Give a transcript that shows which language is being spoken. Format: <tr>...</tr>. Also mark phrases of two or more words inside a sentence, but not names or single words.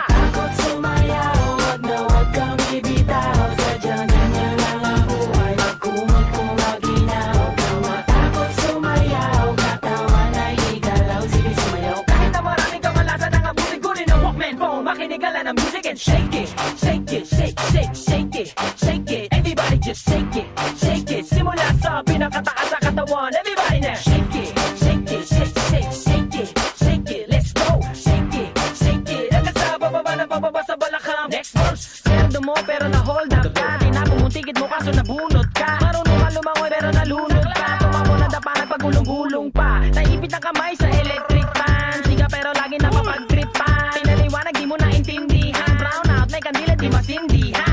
<tl>Takot sumayaw, huwag kang bibitaw, sadya niya lang ang buhay, magkumot kung maginaw. Huwag kang matakot sumayaw, katawan ay igalaw, sige sumayaw. Kahit na maraming kamalasan ang abutin ko rin ang Walkman phone, makinig ka lang ng</tl> <en>music and shake it, shake it, shake, shake, shake it, shake it. Everybody just shake it, shake it.</en> <tl>Simula sa pinakataas sa katawan,</tl> <en>everybody na shake it, shake it, shake, shake, shake it, shake it. Let's go, shake it, shake it.</en> <tl>Hanggang sa bababa na bababa sa balakang.</tl> <en>Next verse,</en> <tl>sweldo mo pero na-</tl> <en>hold up</en> <tl>ka, tinapong mong ticket mo kaso nabunot ka. Marunong ka lumangoy pero nalunod ka, tumamo na dapa nagpagulong-gulong pa. Naipit ang kamay sa</tl> <en>electric fan,</en> <tl>siga pero lagi napapag-tripan. Pinaliwanag di mo naintindihan,</tl> <en>brown out</en> <tl>may kandila di masindihan.</tl>